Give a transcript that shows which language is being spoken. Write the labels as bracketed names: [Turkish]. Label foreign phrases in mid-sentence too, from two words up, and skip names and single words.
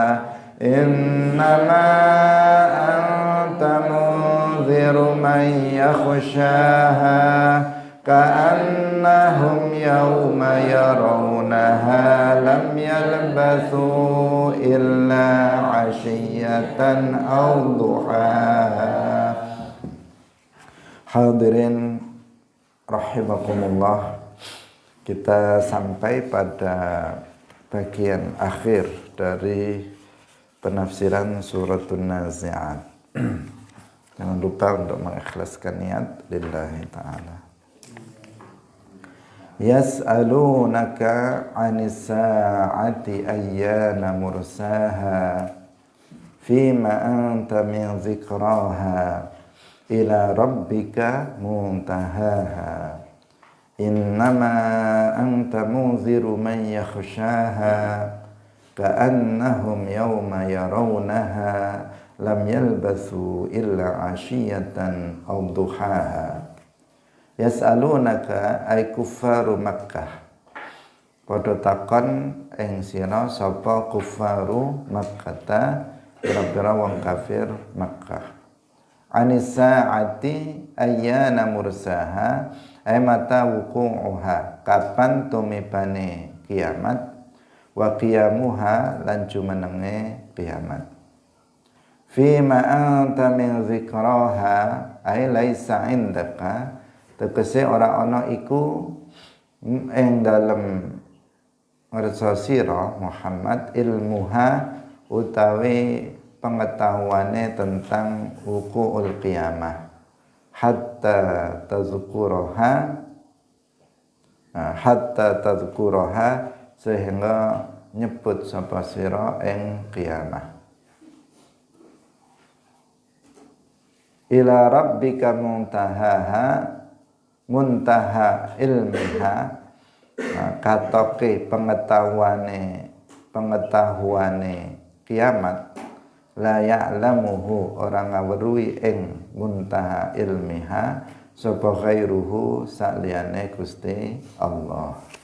[Arabic] إنما أنت منذر من يخشاها كأنهم يوم يرونها لم يلبثوا إلا عشية أو ضحاها. [Indonesian] Hadirin rahimakumullah, kita sampai pada bagian akhir dari penafsiran suratun Nazi'at. Jangan lupa untuk mengikhlaskan niat [Arabic] لله تعالى. يسألونك عن الساعة أيان مرساها فيم أنت من ذكراها إلى ربك منتهاها إنما أنت منذر من يخشاها كأنهم يوم يرونها لم يلبثوا إلا عشية أو ضحاها. يسألونك أي كفار مكة, [Javanese] padha takon ing sira sapa [Arabic] كفار مكة, [Javanese] pira-pira wong kafir Makkah. [Arabic] عن الساعة أيان مرساها أي متى وقوعها, [Javanese] kapan tumipane kiamat, [Arabic] وقيامها [Javanese] lan jumenenge kiamat. [Arabic] فيم أنت من ذكراها أي ليس عندك, [Javanese] tegese ora ana iku ing dalem ngersa sira Muhammad ilmuha utawi [Indonesian] pengetahuannya tentang [Arabic] وقوع القيامة حتى تذكرها حتى تذكرها [Javanese] sehingga nyebut sapa sira ing kiamah. [Arabic] إلى ربك منتهاها منتهى علمها, [Javanese] katoke pengetahuane kiamat, [Arabic] لا يعلمه [Javanese] orang ngawruhi ing [Arabic] منتهى علمها [Javanese] sapa ghairuhu saliyane Gusti Allah.